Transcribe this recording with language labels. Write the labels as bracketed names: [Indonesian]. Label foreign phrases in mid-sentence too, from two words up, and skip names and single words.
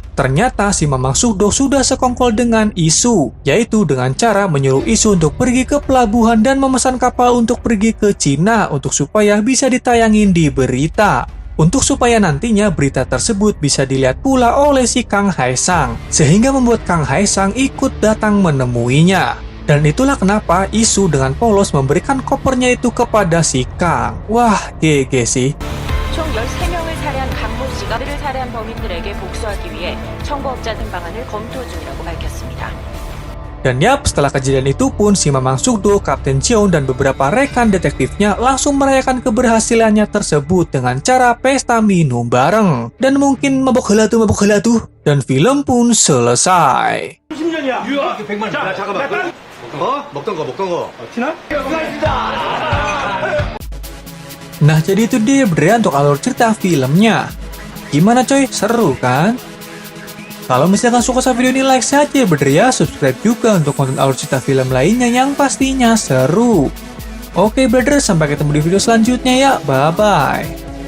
[Indonesian] Ternyata si Mamang Suk-do sudah sekongkol dengan Isu, yaitu dengan cara menyuruh Isu untuk pergi ke pelabuhan dan memesan kapal untuk pergi ke Cina untuk supaya bisa ditayangin di berita. Untuk supaya nantinya berita tersebut bisa dilihat pula oleh si Kang Hae Sang, sehingga membuat Kang Hae Sang ikut datang menemuinya. Dan itulah kenapa Isu dengan polos memberikan kopernya itu kepada si Kang. Wah, GG sih. [Korean] 총 13명을 살해한 강모 씨가 그를 살해한 범인들에게 복수하기 위해 청부업자 등방안을 검토 중이라고 밝혔습니다. [Indonesian] Dan yap, setelah kejadian itu pun si Mamang Sugdo, Kapten Jeong, dan beberapa rekan detektifnya langsung merayakan keberhasilannya tersebut dengan cara pesta minum bareng. Dan mungkin mabok heula tuh. Dan film pun selesai. [Korean] 10년이야. 유효하게 100만. 야, 잠깐만. 먹던 거. 티나? [Indonesian] Nah, jadi itu dia beneran untuk alur cerita filmnya. Gimana coy? Seru kan? Kalau misalkan suka sama video ini, like saja bener ya, subscribe juga untuk konten alur cerita film lainnya yang pastinya seru. Oke brother, sampai ketemu di video selanjutnya ya, bye-bye.